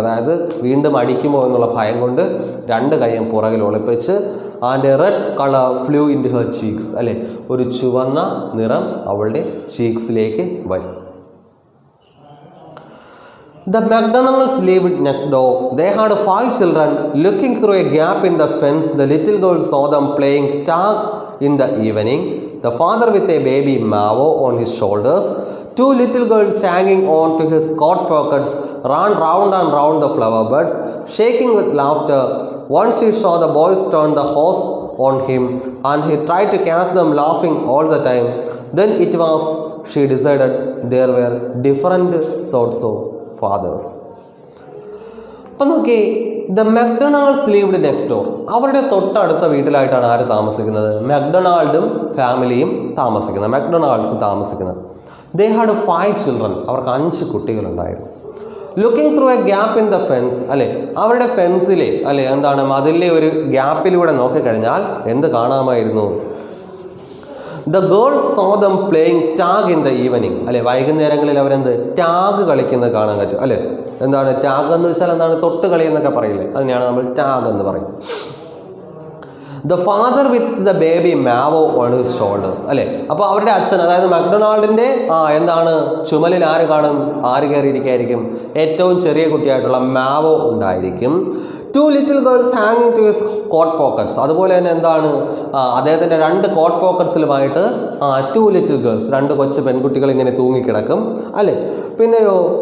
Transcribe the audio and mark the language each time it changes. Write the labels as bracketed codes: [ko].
[ml] അതായത് വീണ്ടും അടിക്കുമോ എന്നുള്ള ഭയം കൊണ്ട് രണ്ട് കൈയും പുറകിൽ ഒളിപ്പിച്ച്, [en] And a red colour flew into her cheeks. [ml] അല്ലെ, ഒരു ചുവന്ന നിറം അവളുടെ ചീക്സിലേക്ക് വരും. [en] The McDonalds lived next door. They had 5 children. Looking through a gap in the fence, the little girl saw them playing tag in the evening. The father with a baby Mavo on his shoulders, 2 little girls hanging on to his coat pockets, ran round and round the flower beds, shaking with laughter. Once he saw the boys turn the hose on him, and he tried to catch them laughing all the time. Then it was, she decided, there were different sorts of fathers. [ml] അപ്പം നോക്കി, [en] The McDonalds lived next door. [ml] അവരുടെ തൊട്ടടുത്ത വീട്ടിലായിട്ടാണ് ആര് താമസിക്കുന്നത്? മെക്ഡൊണാൾഡും ഫാമിലിയും താമസിക്കുന്നത്, McDonald's താമസിക്കുന്നത്. [en] They had 5 children. [ml] അവർക്ക് 5 കുട്ടികളുണ്ടായിരുന്നു. [en] Looking through a gap in the fence. [ml] അല്ലെ, അവരുടെ ഫെൻസിലെ, അല്ലെ, എന്താണ്, മതിലിലെ ഒരു ഗ്യാപ്പിലൂടെ നോക്കിക്കഴിഞ്ഞാൽ എന്ത് കാണാമായിരുന്നു? [en] The girls saw them playing tag in the evening. [ml] അല്ലെ, വൈകുന്നേരങ്ങളിൽ അവരെന്ത് ടാഗ് കളിക്കുന്നത് കാണാൻ പറ്റും. അല്ലെ, എന്താണ് ടാഗ് എന്ന് വെച്ചാൽ? എന്താണ്, തൊട്ട് കളി എന്നൊക്കെ പറയില്ലേ, അതിനെയാണ് നമ്മൾ ടാഗ് എന്ന് പറയും. [en] The father with the baby Mao on his shoulders. [ml] അല്ലേ, അപ്പോൾ അവരുടെ അച്ഛൻ, അതായത് മക്ഡൊണാൾഡിൻ്റെ എന്താണ് ചുമലിൽ ആര് കാണും? ആര് കയറിയിരിക്കുകയായിരിക്കും? ഏറ്റവും ചെറിയ കുട്ടിയായിട്ടുള്ള മാവോ ഉണ്ടായിരിക്കും. [en] 2 little girls hanging to his coat pockets. [ml] അതുപോലെ തന്നെ എന്താണ്, അദ്ദേഹത്തിൻ്റെ 2 കോട്ട് പോക്കറ്റ്സിലുമായിട്ട് [en] 2 little girls, [ml] 2 കൊച്ചു പെൺകുട്ടികൾ ഇങ്ങനെ തൂങ്ങിക്കിടക്കും. അല്ലേ, പിന്നെയോ